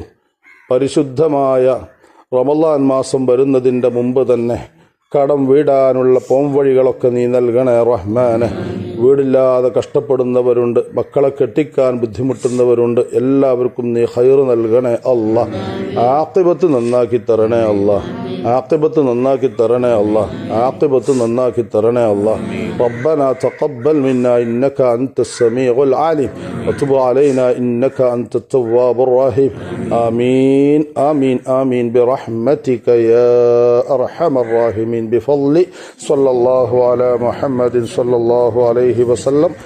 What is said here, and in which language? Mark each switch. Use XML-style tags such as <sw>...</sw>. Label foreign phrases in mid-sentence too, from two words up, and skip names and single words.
<ml>പരിശുദ്ധമായ റമളാൻ മാസം വരുന്നതിൻ്റെ മുമ്പ് തന്നെ കടം വീടാനുള്ള പോംവഴികളൊക്കെ നീ നൽകണേ റഹ്മാനെ. വീടില്ലാതെ കഷ്ടപ്പെടുന്നവരുണ്ട്, മക്കളെ കെട്ടിക്കാൻ ബുദ്ധിമുട്ടുന്നവരുണ്ട്, എല്ലാവർക്കും നീ ഖൈർ നൽകണേ അല്ലാഹ്. ആഖിബത്ത് നന്നാക്കി തരണേ അല്ലാഹ്. ആഖിബത്ത് നന്നാക്കി തരണേ അല്ലാഹ്. ആഖിബത്ത് നന്നാക്കി തരണേ അല്ലാഹ്.</ml> <ar>ربنا تقبل منا إنك أنت السميع العليم وتب علينا إنك أنت التواب الرحيم. آمين آمين آمين برحمتك يا أرحم الراحمين. بفضل صلى الله على محمد صلى الله عليه وسلم.</ar>